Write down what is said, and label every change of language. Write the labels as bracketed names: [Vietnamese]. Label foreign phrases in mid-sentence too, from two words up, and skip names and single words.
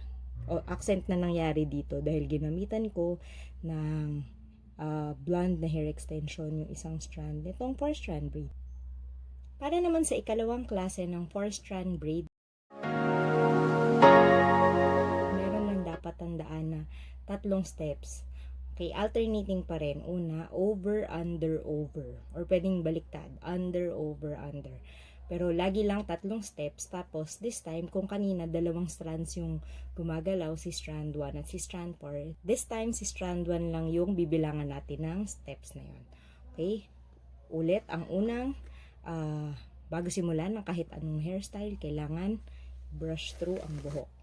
[Filipino] O accent na nangyari dito dahil ginamitan ko ng blonde na [English] hair extension [Filipino] yung isang strand nitong [English] 4-strand braid. [Filipino] Para naman sa ikalawang klase ng [English] 4-strand braid, [Filipino] meron lang dapat tandaan na 3 steps. Okay, alternating pa rin. Una, [English] over, under, over. Or [Filipino] pwedeng baliktad, [English] under, over, under. [Filipino] Pero lagi lang 3 steps. Tapos, [English] this time, [Filipino] kung kanina 2 strands yung gumagalaw, si strand 1 at si strand 4, [English] this time, [Filipino] si strand 1 lang yung bibilangan natin ng steps na yun. Okay? Ulit, ang unang, bago simulan ng kahit anong hairstyle, kailangan [English] brush through [Filipino] ang buhok.